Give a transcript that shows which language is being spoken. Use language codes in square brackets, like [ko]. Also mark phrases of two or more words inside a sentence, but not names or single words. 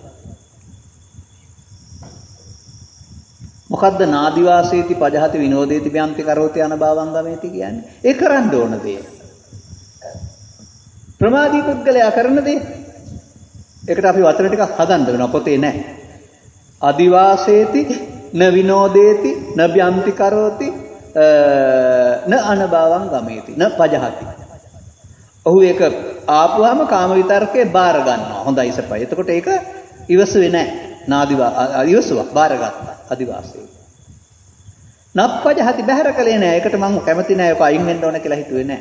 [si] මොකද්ද [pi] නාදිවාසීති පජහති විනෝදේති බ්‍යන්ති කරෝති අනභවංගමේති [si] කියන්නේ? ඒ කරන්න ඕන දේ. ප්‍රමාදී පුද්ගලයා කරන දේ. ඒකට අපි වචන ටිකක් හදන්න වෙනවා, පොතේ නැහැ. [pi] අදිවාසේති න විනෝදේති න බ්‍යන්ති කරෝති න අනභවංගමේති න පජහති. [si] ඔහු ඒක ආපුවාම කාම විතර්කේ බාර ගන්නවා. හොඳයි සපයි. එතකොට ඒක ඉවසුවේ නැහැ. ඉවසුවා බාරගත්තා අදිවාසී. නප්පජහති බහැර කලේ නැහැ. ඒකට මම කැමති නැහැ. ඒක අයින් වෙන්න ඕන කියලා හිතුවේ නැහැ.